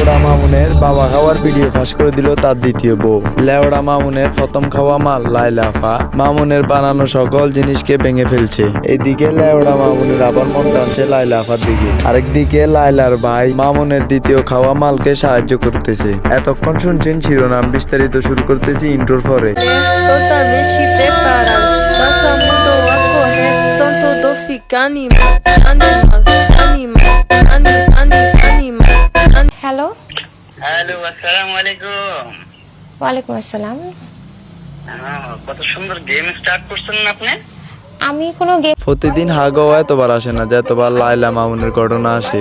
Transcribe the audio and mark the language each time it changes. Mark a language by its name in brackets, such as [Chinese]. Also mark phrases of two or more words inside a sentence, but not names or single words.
[Bangla] মামুনের বাবা খাওয়ার ভিডিও ফাঁস করে দিল তার দ্বিতীয় বউ। লেওড়া মামুনের প্রথম খাওয়া মাল লাইলা আপা মামুনের বানানো সকল জিনিসকে ভেঙে ফেলছে। এদিকে লেওড়া মামুনের আবার মন টানছে লাইলা আপার দিকে। আরেকদিকে লাইলার ভাই মামুনের দ্বিতীয় খাওয়া মালকে সাহায্য করতেছে। এতক্ষণ শুনছেন শিরোনাম, বিস্তারিত শুরু করতেছি ইন্ট্রোর পরে। [Portuguese] Totalmente preparado. Nossa mudou a correção, todo fica animado. [Bangla] হ্যালো, হ্যালো, আসসালামু আলাইকুম। ওয়ালাইকুম আসসালাম। কত সুন্দর [English] game start [Bangla] করছেন না আপনি? আমি কোনো গেম প্রতিদিন হাগও এতবার আসে না যতবার লাইলা মামুনের ঘটনা আসে।